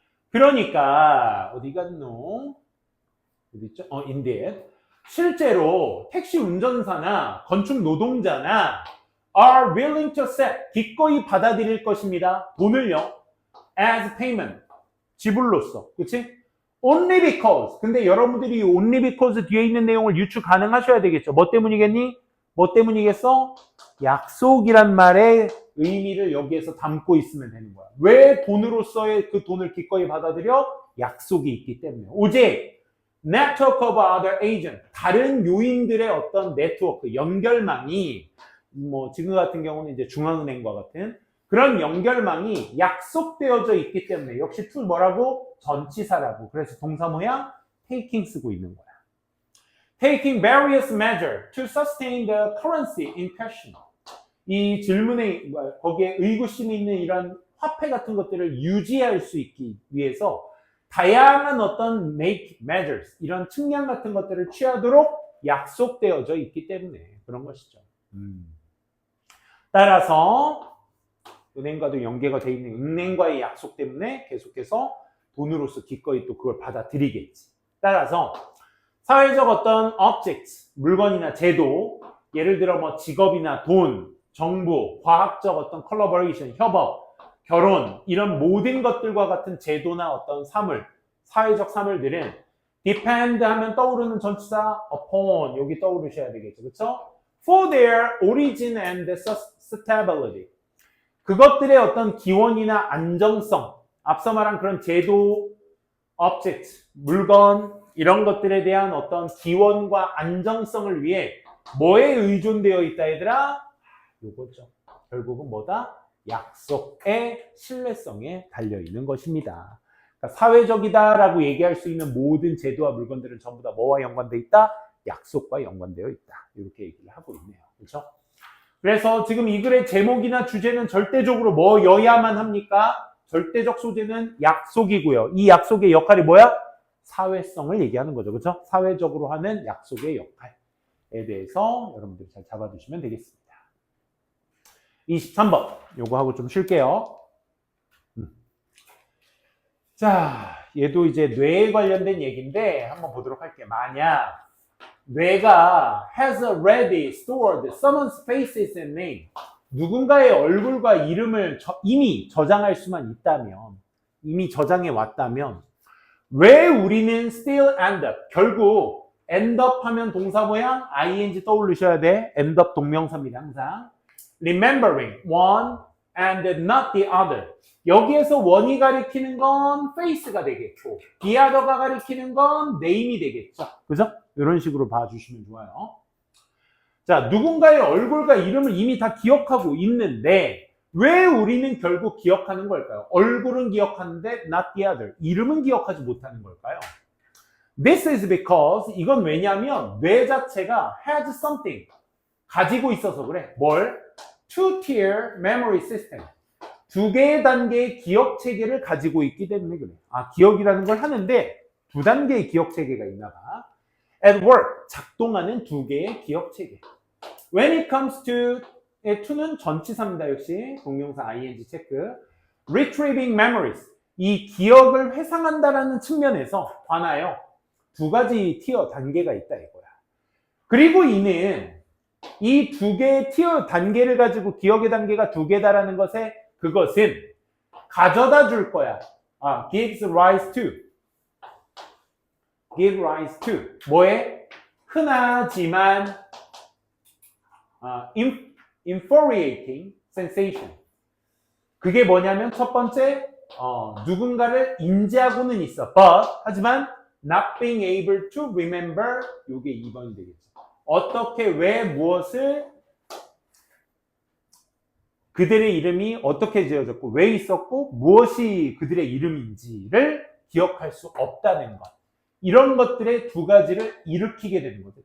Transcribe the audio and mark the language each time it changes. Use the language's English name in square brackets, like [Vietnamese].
[Korean] 그러니까 어디 갔노? 어디 있죠? indeed. 실제로 택시 운전사나 건축 노동자나 [English] are willing to accept, [Korean] 기꺼이 받아들일 것입니다. 돈을요. [English] as payment, [Korean] 지불로서. 그치? [English] only because. [Korean] 근데 여러분들이 only because 뒤에 있는 내용을 유추 가능하셔야 되겠죠. 뭐 때문이겠니? 뭐 때문이겠어? 약속이란 말의 의미를 여기에서 담고 있으면 되는 거야. 왜 돈으로서의 그 돈을 기꺼이 받아들여? 약속이 있기 때문에. 오직 [English] network of other agent, [Korean] 다른 요인들의 어떤 네트워크, 연결망이 뭐 지금 같은 경우는 이제 중앙은행과 같은 그런 연결망이 약속되어져 있기 때문에 역시 to 뭐라고? 전치사라고. 그래서 동사 모양 taking 쓰고 있는 거야. [English] Taking various measures to sustain the currency in question. [Korean] 이 질문에 거기에 의구심이 있는 이런 화폐 같은 것들을 유지할 수 있기 위해서 다양한 어떤 [English] make measures, [Korean] 이런 측량 같은 것들을 취하도록 약속되어져 있기 때문에 그런 것이죠. 따라서 은행과도 연계가 되어 있는 은행과의 약속 때문에 계속해서 돈으로서 기꺼이 또 그걸 받아들이겠지. 따라서 사회적 어떤 objects, 물건이나 제도, 예를 들어 뭐 직업이나 돈, 정부, 과학적 어떤 collaboration, 협업, 결혼, 이런 모든 것들과 같은 제도나 어떤 사물, 사회적 사물들은 depend 하면 떠오르는 전치사 upon, 여기 떠오르셔야 되겠죠. 그렇죠? [English] For their origin and stability. [Korean] 그것들의 어떤 기원이나 안정성, 앞서 말한 그런 제도, object, 물건, 이런 것들에 대한 어떤 기원과 안정성을 위해 뭐에 의존되어 있다 얘들아? 요거죠. 결국은 뭐다? 약속의 신뢰성에 달려있는 것입니다. 그러니까 사회적이다라고 얘기할 수 있는 모든 제도와 물건들은 전부 다 뭐와 연관되어 있다? 약속과 연관되어 있다. 이렇게 얘기를 하고 있네요. 그렇죠? 그래서 지금 이 글의 제목이나 주제는 절대적으로 뭐여야만 합니까? 절대적 소재는 약속이고요. 이 약속의 역할이 뭐야? 사회성을 얘기하는 거죠. 그렇죠? 사회적으로 하는 약속의 역할에 대해서 여러분들이 잘 잡아두시면 되겠습니다. 23번 요거 하고 좀 쉴게요. 자, 얘도 이제 뇌에 관련된 얘기인데 한번 보도록 할게요. 만약 뇌가 [English] has already stored someone's faces and name. [Korean] 누군가의 얼굴과 이름을 이미 저장할 수만 있다면, 이미 저장해 왔다면, 왜 우리는 [English] still end up? [Korean] 결국 end up 하면 동사 모양 ing 떠올리셔야 돼. end up 동명사입니다. 항상. [English] remembering one and not the other. [Korean] 여기에서 one이 가리키는 건 face가 되겠고 the other가 가리키는 건 name이 되겠죠. 그죠? 이런 식으로 봐주시면 좋아요. 자, 누군가의 얼굴과 이름을 이미 다 기억하고 있는데 왜 우리는 결국 기억하는 걸까요? 얼굴은 기억하는데 [English] not the other. [Korean] 이름은 기억하지 못하는 걸까요? [English] This is because [Korean] 이건 왜냐하면 뇌 자체가 [English] has something [Korean] 가지고 있어서 그래. 뭘? [English] Two-tier memory system. [Korean] 두 개의 단계의 기억 체계를 가지고 있기 때문에 그래. 아, 기억이라는 걸 하는데 두 단계의 기억 체계가 있나 봐. [English] At work, [Korean] 작동하는 두 개의 기억 체계. [English] When it comes to, [Korean] to는 전치사입니다. 역시 동명사 ing 체크. [English] Retrieving memories, [Korean] 이 기억을 회상한다라는 측면에서 관하여 두 가지 티어 단계가 있다 이거야. 그리고 이는 이 두 개의 티어 단계를 가지고 기억의 단계가 두 개다라는 것에 그것은 가져다 줄 거야. [English] gives rise to. give rise to. [Korean] 뭐에? 흔하지만 [English] infuriating sensation. [Korean] 그게 뭐냐면 첫 번째 누군가를 인지하고는 있어. [English] but [Korean] 하지만 [English] not being able to remember. [Korean] 요게 2번이 되겠죠. 어떻게 왜 무엇을 그들의 이름이 어떻게 지어졌고 왜 있었고 무엇이 그들의 이름인지를 기억할 수 없다는 것. 이런 것들의 두 가지를 일으키게 되는 거죠.